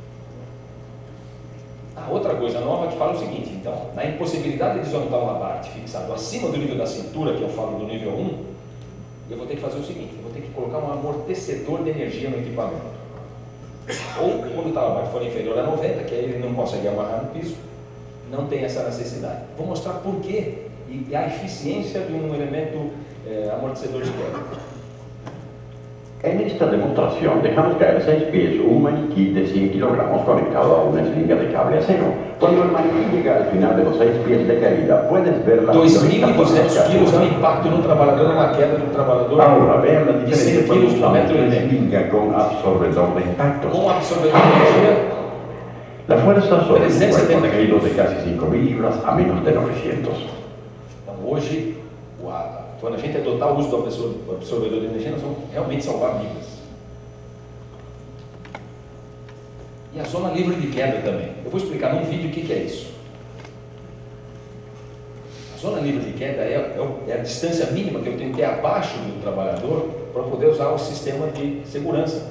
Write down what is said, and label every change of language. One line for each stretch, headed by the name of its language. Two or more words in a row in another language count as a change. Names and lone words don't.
Portuguese: Outra coisa nova que fala o seguinte, então, na impossibilidade de desmontar um labarte fixado acima do nível da cintura, que eu falo do nível 1, eu vou ter que fazer o seguinte: eu vou ter que colocar um amortecedor de energia no equipamento. Ou, quando o talabarte for inferior a 90, que aí ele não consegue amarrar no piso, não tem essa necessidade. Vou mostrar por quê e a eficiência de um elemento amortecedor de queda.
Spanish: En esta demostración dejamos caer 6 pies un maniquí de 100 kilogramos conectado a una slinga de cable acero. Cuando el maniquí llega al final de los 6 pies de caída, puedes ver la
Portuguese: 2.200 quilos no impacto no trabalhador, numa queda do trabalhador.
Spanish: Ahora vean la diferencia cuando
Portuguese: quilos
Spanish: usamos
Portuguese: metro
Spanish: una slinga con absorbedor de impactos.
Portuguese: Com absorvedor de energia,
Spanish: La fuerza sobre un 370 cuerpo negro de casi 5.000 libras a menos de 900.
Portuguese: Então, hoje, quando a gente adotar o uso do absorvedor de energia, nós vamos realmente salvar vidas. E a zona livre de queda também. Eu vou explicar num vídeo o que é isso. A zona livre de queda é a distância mínima que eu tenho que ter abaixo do trabalhador para poder usar o sistema de segurança.